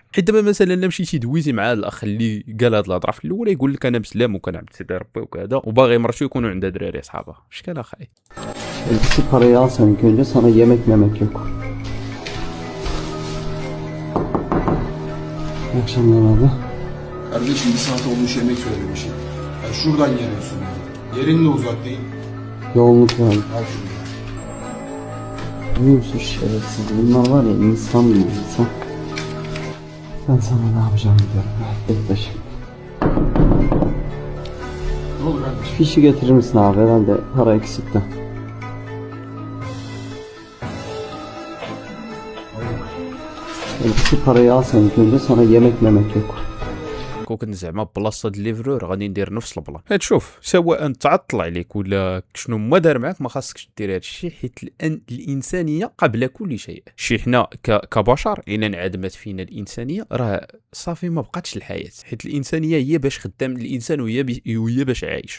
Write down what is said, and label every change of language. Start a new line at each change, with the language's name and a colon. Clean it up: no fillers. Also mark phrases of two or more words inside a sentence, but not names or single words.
Arabic: حيت دابا مثلا الا مشيتي دويتي مع هاد الاخ اللي قال هاد الهضره في الاول يقول لك انا مسلم وكنعبد سيدي ربي وكذا وباغي مرتو يكونوا عندها دراري صحابه، واش كان اخاي؟ السفريات يمكن صار يمك ما كيكون اكشن هذا
Turkish: kardeşim bir saat olmuş yemek söylemişim. Yani şuradan geliyorsun. Yerin de uzak değil. yoğunluk var. Al şunu. Biliyor musun şerefsiz bunlar var ya insan değil insan. Ben sana ne yapacağım biliyorum. Bekle şimdi. Ne olur kardeşim? Fişi getirir misin abi herhalde para eksikti. Şu parayı al sen ilk önce sana yemek memek yok.
Arabic: كون زعما بلاصه الليفرور غادي ندير نفس البلان. هاد شوف سواء تعطل عليك ولا شنو ما دار معاك ما خاصكش دير هادشي، حيت الانسانيه قبل كل شيء. شي حنا كبشر الا انعدمت فينا الانسانيه راه صافي ما بقاتش الحياه، حيت الانسانيه هي باش خدام الانسان وهي باش عايش.